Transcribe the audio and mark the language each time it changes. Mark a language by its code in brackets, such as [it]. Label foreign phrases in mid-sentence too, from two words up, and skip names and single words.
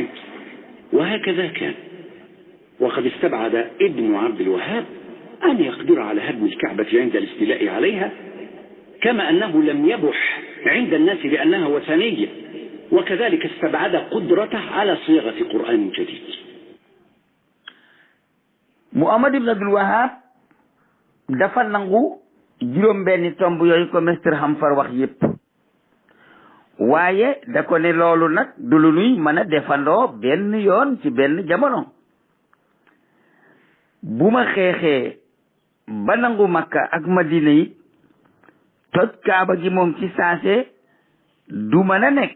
[ar] وهكذا كان، وقد استبعد ابن عبد الوهاب أن يقدر على هدم الكعبة عند الاستيلاء عليها، كما أنه لم يبح عند الناس بأنها وثنية، وكذلك استبعد قدرته على صياغة قرآن جديد. [wo] Muhammad ibn Abdul Wahab dafa nangu juróom benni tomb yooyu ko Mr Hamfar wax yépp, waaye da ko ne loolu nag du lu nuy mën a defandoo benn yoon ci benn jamono. bu ma xeexee ba nangu Makka ak Madina yi, toj Kaaba gi moom ci saase du mën a nekk.